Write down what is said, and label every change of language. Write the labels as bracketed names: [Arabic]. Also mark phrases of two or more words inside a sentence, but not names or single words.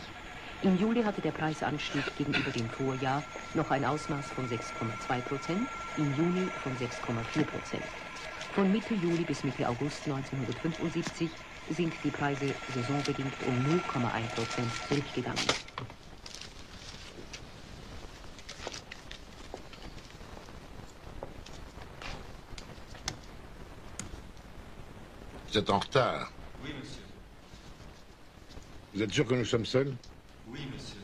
[German] Im Juli hatte der Preisanstieg gegenüber dem Vorjahr noch ein Ausmaß von 6,2%, im Juni von 6,4%. Von Mitte Juli bis Mitte August 1975 sind die Preise saisonbedingt um 0,1% zurückgegangen. [French] Vous êtes en retard. Oui, monsieur. Vous êtes sûr que nous sommes seuls? Oui, monsieur.